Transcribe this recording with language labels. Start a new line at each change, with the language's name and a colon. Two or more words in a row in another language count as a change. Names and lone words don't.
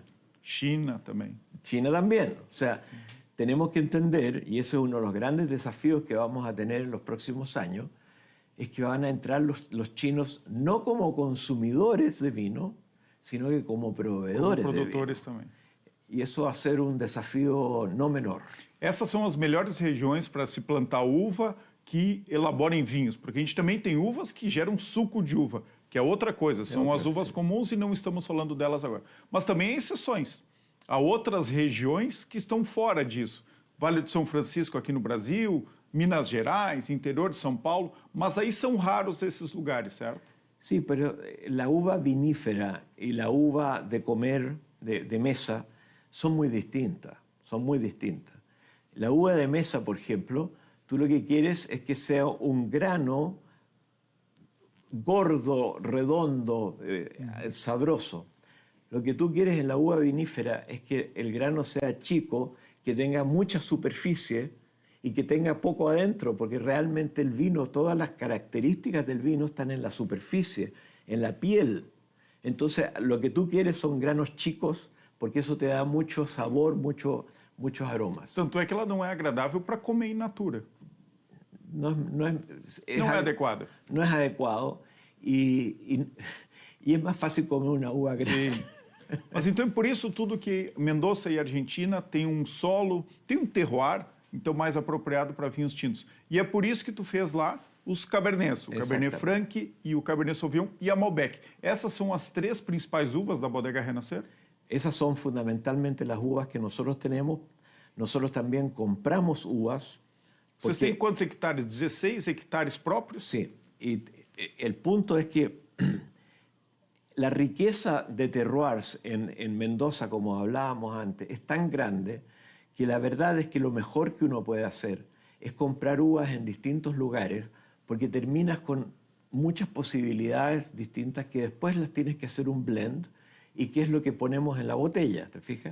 Portuguese: China também.
Spanish: China también. O sea, tenemos que entender, y ese es uno de los grandes desafíos que vamos a tener en los próximos años, es que van a entrar los chinos no como consumidores de vino, sino que como proveedores
Portuguese: Como
Spanish: de vino.
Portuguese: produtores também.
Spanish: Y eso va a ser un desafío no menor.
Portuguese: Essas são as melhores regiões para se plantar uva que elaborem vinhos, porque a gente também tem uvas que geram suco de uva, que é outra coisa, são as uvas comuns e não estamos falando delas agora. Mas também há exceções. Há outras regiões que estão fora disso. Vale do São Francisco aqui no Brasil, Minas Gerais, interior de São Paulo, mas aí são raros esses lugares, certo?
Spanish: Sí, pero la uva vinífera y la uva de comer, de mesa, son muy distintas, son muy distintas. La uva de mesa, por ejemplo, tú lo que quieres es que sea un grano gordo, redondo, sabroso. Lo que tú quieres en la uva vinífera es que el grano sea chico, que tenga mucha superficie y que tenga poco adentro, porque realmente el vino, todas las características del vino están en la superficie, en la piel. Entonces, lo que tú quieres son granos chicos, porque eso te da mucho sabor, muchos aromas.
Portuguese: Tanto é que ela não é agradável para comer
Latin: in natura.
Spanish: No
Portuguese: Não é adequada.
Spanish: No es adecuado y es más fácil comer una uva grande.
Portuguese: Sim. Mas então é por isso tudo que Mendoza e Argentina tem um solo, tem um terroir, então mais apropriado para vinhos tintos. E é por isso que tu fez lá os Cabernets, o Cabernet Franc e o Cabernet Sauvignon e a Malbec. Essas são as três principais uvas da Bodega Renascer?
Spanish: Esas son fundamentalmente las uvas que nosotros tenemos. Nosotros también compramos uvas.
Portuguese: Vocês têm quantos hectares? 16 hectares próprios?
Spanish: Sí, y el punto es que la riqueza de terroirs en Mendoza, como hablábamos antes, es tan grande que la verdad es que lo mejor que uno puede hacer es comprar uvas en distintos lugares, porque terminas con muchas posibilidades distintas que después las tienes que hacer un blend y qué es lo que ponemos en la botella, ¿te fijas?